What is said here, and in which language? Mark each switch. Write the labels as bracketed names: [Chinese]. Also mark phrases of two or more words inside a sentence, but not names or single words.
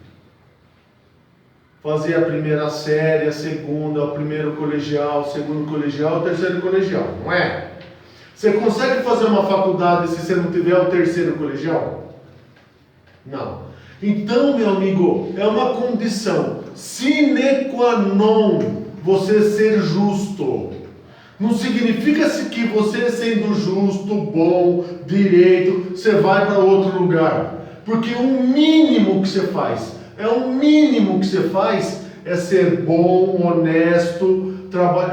[Portuguese] Fazer a primeira série, a segunda, o primeiro colegial, o segundo colegial, o terceiro colegial, não é? Você consegue fazer uma faculdade se você não tiver o terceiro colegial? Não. Então, meu amigo, é uma condição [Latin] sine qua non [Portuguese] você ser justo. Não significa que você sendo justo, bom, direito, você vai para outro lugar. Porque o mínimo que você faz, é ser bom, honesto, trabalhar.